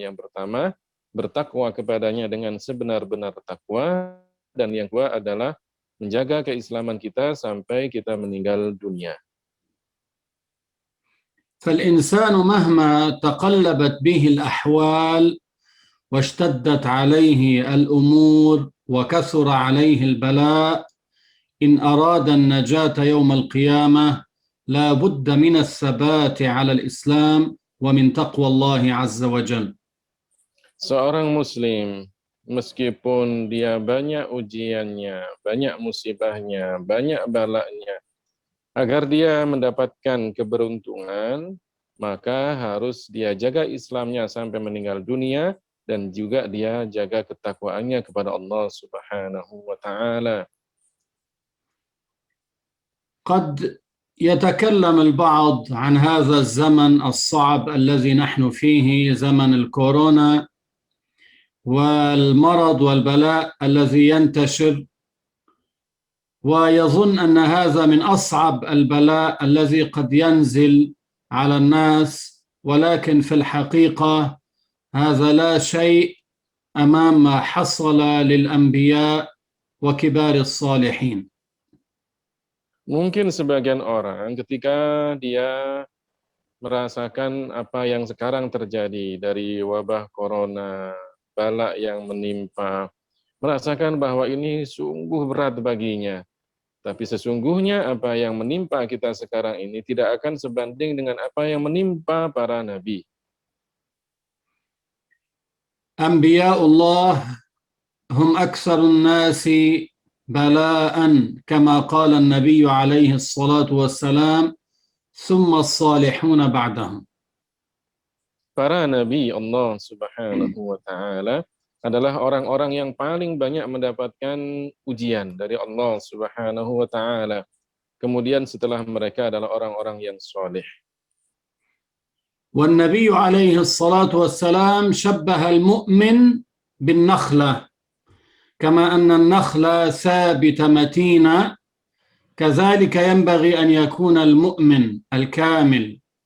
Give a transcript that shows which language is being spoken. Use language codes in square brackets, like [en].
[id] Yang pertama, bertakwa kepadanya dengan sebenar-benar takwa, dan yang kedua adalah menjaga keislaman kita sampai kita meninggal dunia. [ar] فالإنسان مهما تقلبت به الأحوال واشتدت عليه الأمور وكثر عليه البلاء إن أراد النجاة يوم القيامة لا بد من الثبات على الإسلام ومن تقوى الله عز وجل. [id] Seorang muslim, meskipun dia banyak ujiannya, banyak musibahnya, banyak balaknya, agar dia mendapatkan keberuntungan, maka harus dia jaga Islamnya sampai meninggal dunia, dan juga dia jaga ketakwaannya kepada Allah Subhanahu wa Ta'ala. [ar] قد يتكلم البعض عن هذا الزمن الصعب الذي نحن فيه، زمن الكورونا والمرض والبلاء الذي ينتشر، ويظن أن هذا من أصعب البلاء الذي قد ينزل على الناس، ولكن في الحقيقة هذا لا شيء أمام ما حصل للأنبياء وكبار الصالحين. [id] Mungkin sebagian orang ketika dia merasakan apa yang sekarang terjadi dari wabah corona, balak yang menimpa, merasakan bahwa ini sungguh berat baginya. Tapi sesungguhnya apa yang menimpa kita sekarang ini tidak akan sebanding dengan apa yang menimpa para nabi. [ar] أنبياء الله هم أكثر الناس بلاء كما قال النبي عليه الصلاة والسلام ثم الصالحون بعدهم. [id] Para nabi Allah Subhanahu wa Ta'ala adalah orang-orang yang paling banyak mendapatkan ujian dari Allah Subhanahu wa Ta'ala. Kemudian setelah mereka adalah orang-orang yang soleh. [ar] والنبي عليه الصلاة والسلام شبه المؤمن بالنخلة، كما أن النخلة ثابتة متينة، كذلك ينبغي أن يكون المؤمن الكامل.